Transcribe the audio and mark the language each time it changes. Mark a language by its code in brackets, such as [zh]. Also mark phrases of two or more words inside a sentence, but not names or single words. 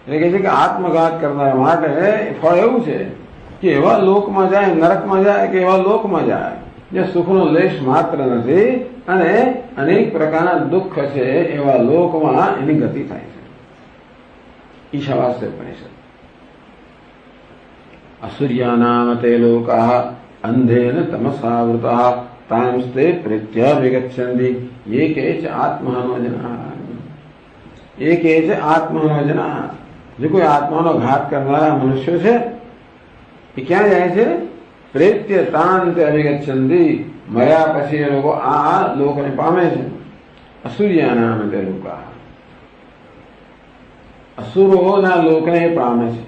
[gu] એટલે કહે છે કે આત્મઘાત કરનાર માટે ફળ એવું છે કે એવા લોકમાં જાય, નરકમાં જાય કે એવા લોકમાં જાય જે સુખનો લેશ માત્ર નથી અને અનેક પ્રકારના દુઃખ છે, એવા લોકમાં એની ગતિ થાય છે. [sa] ઈશાવાસ્ય ઉપનિષદ. અસૂર્યાનામ તે લોકાઃ અંધેન તમસાવૃતાઃ તાંસ્તે પ્રેત્યા વિગચ્છન્તિ ये केच आत्मनो जना, ये केच आत्मनो जना. [hi] जो कोई [gu] आत्माનો ઘાત કરનારા મનુષ્યો છે એ ક્યાં જાય છે? [sa] પ્રેત્ય તાંતે અવિગચ્છન્તિ. [gu] મર્યા પછી એ લોકો આ લોકને પામે છે. [sa] અસૂર્યાનામ તે લોકાઃ. [gu] અસુરોના લોકને એ પામે છે.